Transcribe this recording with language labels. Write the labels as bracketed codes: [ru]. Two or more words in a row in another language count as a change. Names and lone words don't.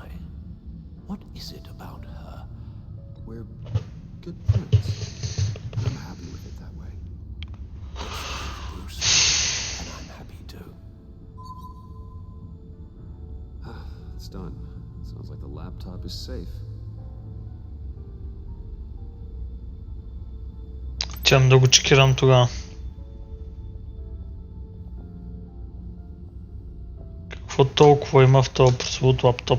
[en] What is it about her? We're good friends. And I'm happy with it that way. Bruce. And I'm happy too. It's done. Sounds like the laptop is safe. [bg] Чам да го чекирам тогава. Какво толкова има в този прословут лаптоп?